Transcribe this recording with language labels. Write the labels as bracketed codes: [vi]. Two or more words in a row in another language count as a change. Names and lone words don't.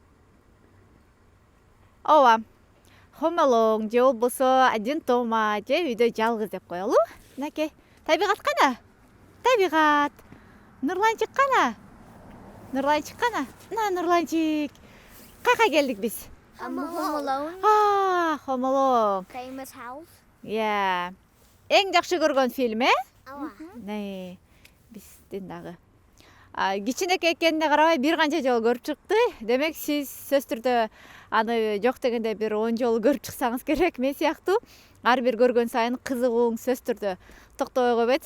[ky] Ооба, Home Alone же болбосо Один Тома же үйдө жалгыз деп коелу. Мынакей, табигат кана? Табигат. Нурланчык кана? Нурланчык кана? Мына Нурланчык. Каяка келдик биз? Home Alone. Home Alone. [en] Famous house. [kk] Иә. [ky] Эң жакшы көргөн фильм, Ооба. Не, биздин дагы. Кичинекей экенине карабай бир канча жолу көрүп чыкты. Демек сиз сөзсүз түрдө аны жок дегенде бир 10 жолу көрүп чыксаңыз керек. Мен сыяктуу ар бир көргөн сайын кызыгууң сөзсүз түрдө токтобой койбойт.